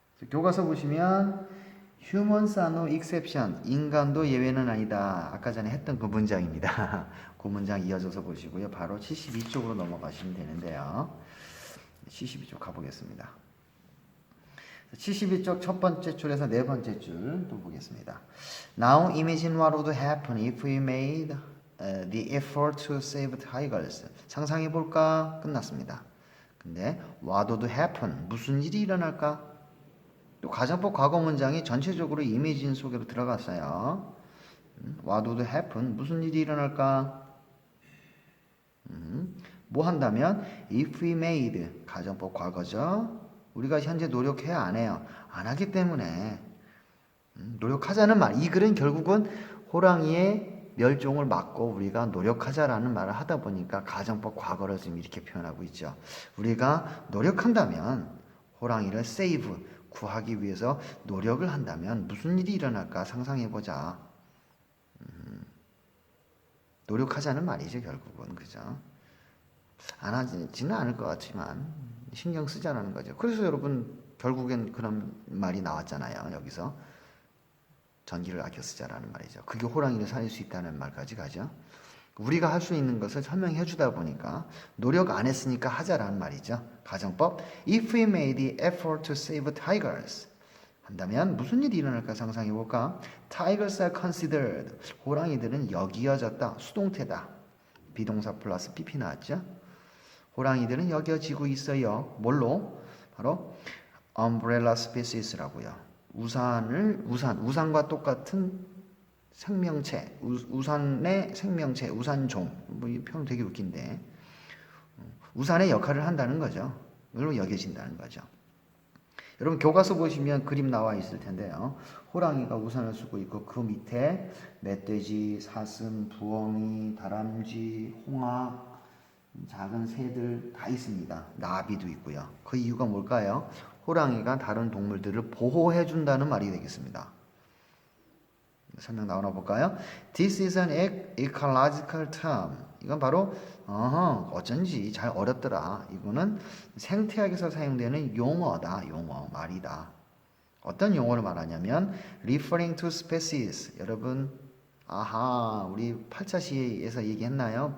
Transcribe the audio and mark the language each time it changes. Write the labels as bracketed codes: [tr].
[ko] 교과서 보시면 [en] humans are no exception. [ko] 인간도 예외는 아니다. 아까 전에 했던 그 문장입니다. 그 문장 이어져서 보시고요. 바로 72쪽으로 넘어가시면 되는데요. 72쪽 가보겠습니다. 72쪽 첫 번째 줄에서 네 번째 줄 또 보겠습니다. [en] Now imagine what would happen if we made the effort to save tigers. [ko] 상상해 볼까? 끝났습니다. [en] 근데 what would happen? [ko] 무슨 일이 일어날까? 또 가정법 과거 문장이 전체적으로 imagine 속으로 들어갔어요. [en] What would happen? [ko] 무슨 일이 일어날까? 뭐 한다면 [en] if we made [ko] 가정법 과거죠. 우리가 현재 노력해야 안 해요. 안 하기 때문에 노력하자는 말. 이 글은 결국은 호랑이의 멸종을 막고 우리가 노력하자라는 말을 하다 보니까 가정법 과거를 지금 이렇게 표현하고 있죠. 우리가 노력한다면 호랑이를 save, 구하기 위해서 노력을 한다면 무슨 일이 일어날까 상상해보자. 노력하자는 말이죠, 결국은. 그죠? 안 하지는 않을 것 같지만 신경 쓰자는 거죠. 그래서 여러분 결국엔 그런 말이 나왔잖아요. 여기서 전기를 아껴 쓰자라는 말이죠. 그게 호랑이를 살릴 수 있다는 말까지 가죠. 우리가 할 수 있는 것을 설명해 주다 보니까 노력 안 했으니까 하자라는 말이죠. 가정법. [en] If we made the effort to save tigers. [ko] 한다면 무슨 일이 일어날까 상상해 볼까? [en] Tigers are considered. [ko] 호랑이들은 여기어졌다. 수동태다. 비동사 플러스 PP 나왔죠? 호랑이들은 여겨지고 있어요. 뭘로? 바로 [en] umbrella species [ko] 라고요. 우산과 똑같은 생명체, 우산의 생명체, 우산종. 뭐 이 표현 되게 웃긴데. 우산의 역할을 한다는 거죠. 물론 여겨진다는 거죠. 여러분 교과서 보시면 그림 나와 있을 텐데요. 호랑이가 우산을 쓰고 있고 그 밑에 멧돼지, 사슴, 부엉이, 다람쥐, 홍학, 작은 새들 다 있습니다. 나비도 있고요. 그 이유가 뭘까요? 호랑이가 다른 동물들을 보호해 준다는 말이 되겠습니다. 설명 나오나 볼까요? [en] This is an ecological term. [ko] 이건 바로 어쩐지 잘 어렵더라. 이거는 생태학에서 사용되는 용어다. 용어, 말이다. 어떤 용어를 말하냐면 [en] referring to species. [ko] 여러분 우리 8차 시에서 얘기했나요?